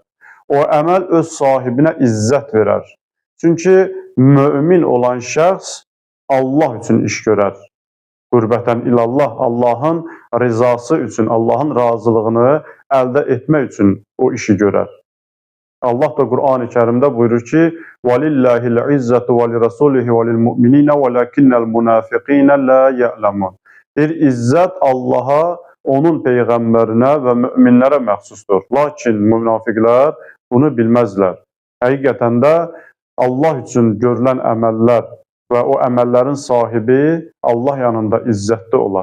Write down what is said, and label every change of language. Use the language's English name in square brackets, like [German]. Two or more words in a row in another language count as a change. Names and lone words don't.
[Azerbaijani] O əməl öz sahibinə izzət verər. Çünki mömin olan şəxs Allah üçün iş görər. [Arabic] قربة إلى الله, [Azerbaijani] Allahın rizası üçün, Allahın razılığını əldə etmək üçün o işi görər. Allah da Qur'an-ı Kərimdə buyurur ki: [Arabic] وَلِلَّهِ الْعِزَّةُ وَلِرَسُولِهِ وَلِلْمُؤْمِنِينَ وَلَكِنَّ الْمُنَافِقِينَ لَا يَعْلَمُونَ. [Azerbaijani] Bir izzət Allaha, onun peyğəmbərinə və möminlərə məxsusdur. Lakin münafiqlər bunu bilməzlər. Həqiqətən də Allah üçün görülən əməllər və o əməllərin sahibi Allah yanında izzətli olar.